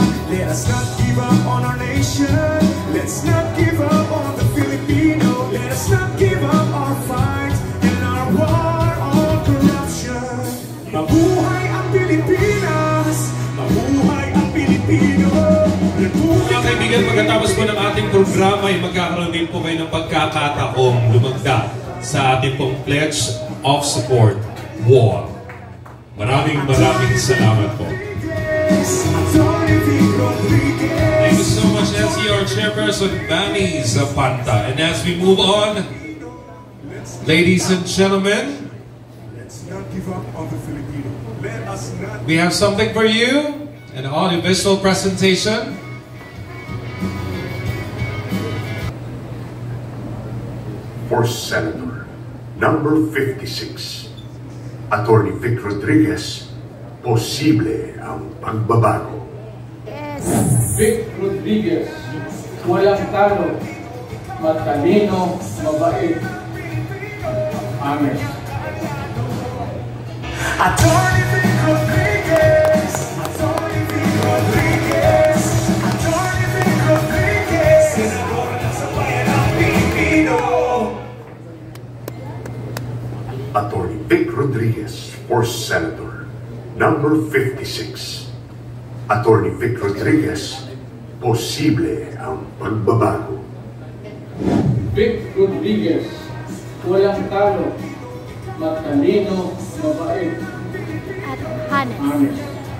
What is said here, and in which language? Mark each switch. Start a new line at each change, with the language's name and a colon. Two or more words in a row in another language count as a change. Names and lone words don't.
English: Let us not give up on our nation, let's not give up on the Filipino, let us not give up our fight in our war on corruption.
Filipino: Mabuhay ang Pilipinas, mabuhay ang Pilipino. Mga kaibigan, pagkatapos po ng ating programa ay magkakaroon din po kayo ng pagkakataong lumagda sa ating pong Pledge of Support Wall. Maraming salamat po.
English: Thank you so much, NCR Chairperson Manny Zapanta. And as we move on, ladies and gentlemen, we have something for you, an audiovisual presentation. For Senator number 56, Atty. Vic Rodriguez,
Filipino: posible ang pagbabago. Vic Rodriguez, walang talo, matalino, mabait,
English: honest.
Filipino: Attorney Vic Rodriguez, Attorney Vic Rodriguez, Attorney Vic Rodriguez, senador ng sambayan ng Pilipino.
English: Attorney Vic Rodriguez for Senator, number 56.
Filipino: Attorney Vic Rodriguez, posible ang pagbabago. Vic Rodriguez, walang talo, matalino, mabait, honest.